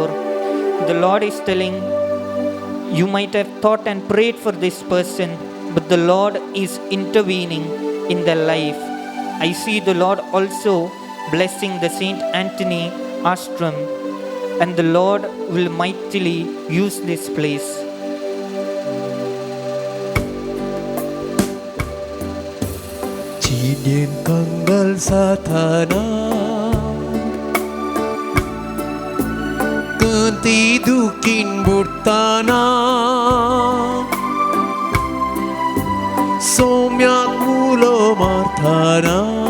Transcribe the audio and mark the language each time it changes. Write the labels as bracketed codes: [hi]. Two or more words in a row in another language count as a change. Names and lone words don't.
[en] The Lord is telling, you might have thought and prayed for this person, but the Lord is intervening in their life. I see the Lord also blessing the Saint Anthony Ashram, and the Lord will mightily use this place. Cinian kanggal satana Kentidukin burtana Somyak mulo martana